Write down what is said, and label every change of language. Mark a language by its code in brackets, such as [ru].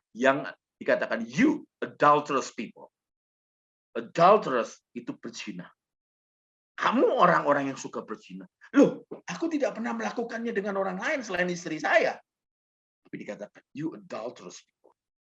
[id] Yang dikatakan, [en] you adulterous people. [id] Adulterous itu berzina. Kamu orang-orang yang suka berzina. Loh, aku tidak pernah melakukannya dengan orang lain selain istri saya. Tapi dikatakan, [en] you adulterous people.